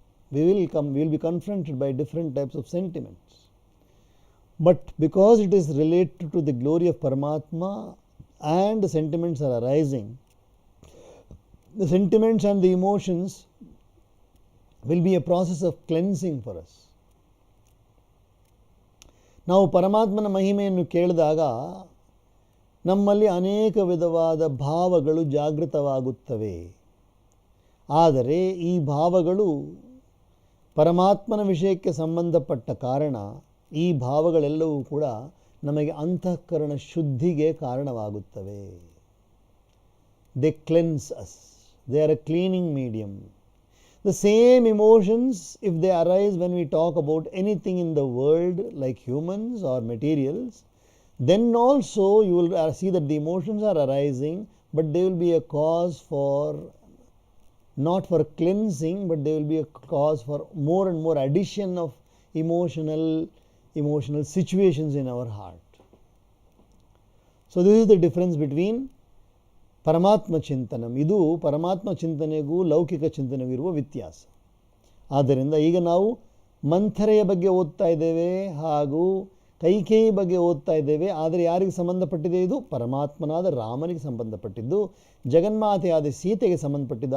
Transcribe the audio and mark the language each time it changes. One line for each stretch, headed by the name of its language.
English: We will be confronted by different types of sentiments. But because it is related to the glory of Paramatma and the sentiments are arising, the sentiments and the emotions will be a process of cleansing for us.
Kannada: ನಾವು ಪರಮಾತ್ಮನ ಮಹಿಮೆಯನ್ನು ಕೇಳಿದಾಗ ನಮ್ಮಲ್ಲಿ ಅನೇಕ ವಿಧವಾದ ಭಾವಗಳು ಜಾಗೃತವಾಗುತ್ತವೆ. ಆದರೆ ಈ ಭಾವಗಳು ಪರಮಾತ್ಮನ ವಿಷಯಕ್ಕೆ ಸಂಬಂಧಪಟ್ಟ ಕಾರಣ ಈ ಭಾವಗಳೆಲ್ಲವೂ ಕೂಡ ನಮಗೆ ಅಂತಃಕರಣ ಶುದ್ಧಿಗೆ ಕಾರಣವಾಗುತ್ತವೆ.
English: They cleanse us. They are a cleaning medium. The same emotions, if they arise when we talk about anything in the world like humans or materials, then also you will see that the emotions are arising, but they will be a cause for, not for cleansing, but they will be a cause for more and more addition of emotional situations in our heart. So this is the difference between
Kannada: ಪರಮಾತ್ಮ ಚಿಂತನಂ. ಇದು ಪರಮಾತ್ಮ ಚಿಂತನೆಗೂ ಲೌಕಿಕ ಚಿಂತನೆಗೂ ಇರುವ ವ್ಯತ್ಯಾಸ. ಆದ್ದರಿಂದ ಈಗ ನಾವು ಮಂಥರೆಯ ಬಗ್ಗೆ ಓದ್ತಾ ಇದ್ದೇವೆ ಹಾಗೂ ಕೈಕೇಯಿ ಬಗ್ಗೆ ಓದ್ತಾ ಇದ್ದೇವೆ. ಆದರೆ ಯಾರಿಗೆ ಸಂಬಂಧಪಟ್ಟಿದೆ? ಇದು ಪರಮಾತ್ಮನಾದ ರಾಮನಿಗೆ ಸಂಬಂಧಪಟ್ಟಿದ್ದು, ಜಗನ್ಮಾತೆಯಾದ ಸೀತೆಗೆ ಸಂಬಂಧಪಟ್ಟಿದ್ದು.